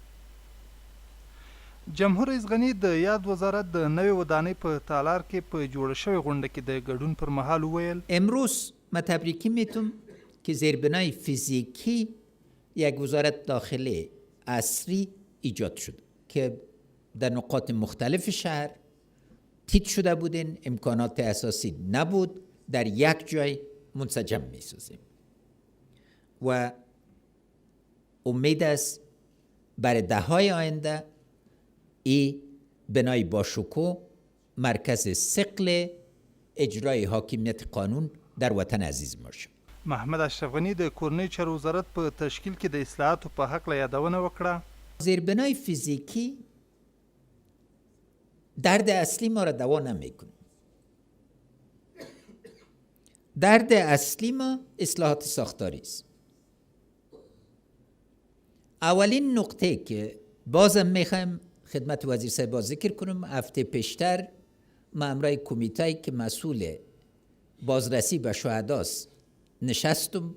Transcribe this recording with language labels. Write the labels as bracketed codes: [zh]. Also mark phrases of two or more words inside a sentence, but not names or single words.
[ps] جمهور رئیس غني د یاد وزارت د نوې ودانۍ په تالار کې په جوړه شوې غونډه کې د ګډون پر مهال وویل [fa] امروز من تبریکی میتونم که زیربنای فیزیکی یک وزارت داخلی عصری ایجاد شد که در نقاط مختلف شهر تیت شده بودین، امکانات اساسی نبود، در یک جای منسجم می سازیم و امید است برای دههای آینده این بنای باشکوه مرکز ثقل اجرای حاکمیت قانون در وطن عزیز باشه. [ps] محمد اشرف غني د کورنۍ چارو وزارت په تشکیل کې د اصلاحاتو په هکله یادونه وکړه. [fa] زیربنای فیزیکی درد اصلی ما را دوا نمیکنه. درد اصلی ما اصلاحات ساختاری است. اولین نقطه که بازم میخوایم خدمت وزیر صاحب ذکر کنم، هفته پیشتر مامورای کمیته که مسئول بازرسی به شهداست نشستم.